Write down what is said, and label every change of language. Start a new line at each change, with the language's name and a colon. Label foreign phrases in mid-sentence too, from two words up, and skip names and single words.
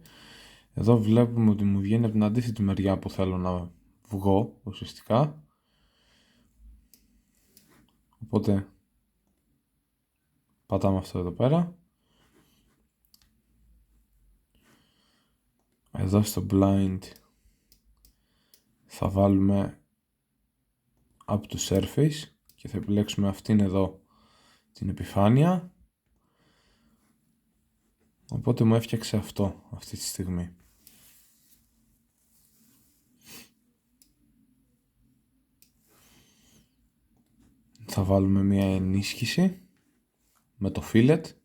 Greek: Εδώ βλέπουμε ότι μου βγαίνει από την αντίθετη μεριά που θέλω να βγω ουσιαστικά. Οπότε πατάμε αυτό εδώ πέρα. Εδώ στο blind θα βάλουμε
English: up to surface
Greek: και θα επιλέξουμε αυτήν εδώ την επιφάνεια. Οπότε μου έφτιαξε αυτό αυτή τη στιγμή. Θα βάλουμε μια ενίσχυση με το fillet.